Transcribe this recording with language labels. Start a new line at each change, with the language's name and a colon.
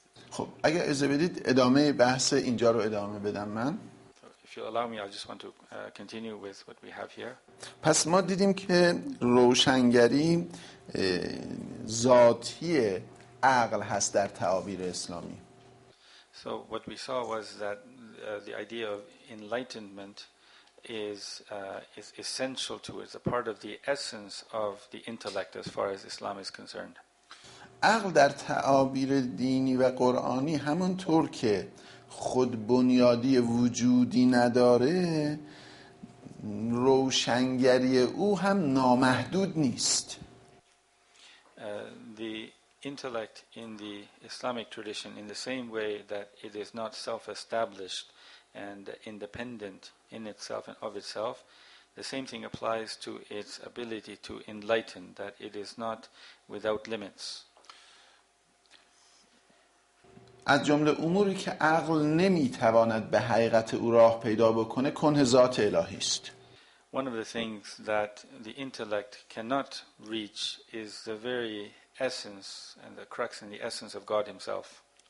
Persian: خب اگه اجازه بدید ادامه بحث اینجا رو ادامه بدم من.
English: If you allow me, I just want to continue with what we have here.
Persian: پس ما دیدیم که روشنگری ذاتی عقل هست در تعابیر اسلامی.
English: So what we saw was that the idea of enlightenment is essential to it. It's a part of the essence of the intellect as far as Islam is concerned.
Persian: عقل در تعابیر دینی و قرآنی همونطور که خود بنیادی وجودی نداره روشنگری او هم نامحدود نیست.
English: The intellect in the Islamic tradition, in the same way that it is not self-established and independent in itself and of itself, the same thing applies to its ability to enlighten, that it is not without limits.
Persian: از جمله اموری که عقل نمیتواند به حقیقت او راه پیدا بکنه کنه ذات الهی است.
English: One of the things that the intellect cannot reach is the very essence and the crux and the essence of God himself.